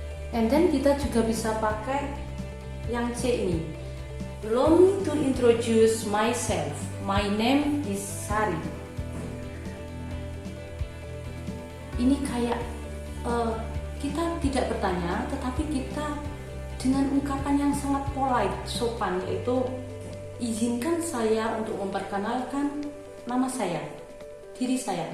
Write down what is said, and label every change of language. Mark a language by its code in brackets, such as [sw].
[en] And then [id] kita juga bisa pakai yang C ini. [en] Allow me to introduce myself. My name is Sari. [id] Ini kayak kita tidak bertanya, tetapi kita dengan ungkapan yang sangat polite, sopan, yaitu izinkan saya untuk memperkenalkan nama saya, diri saya.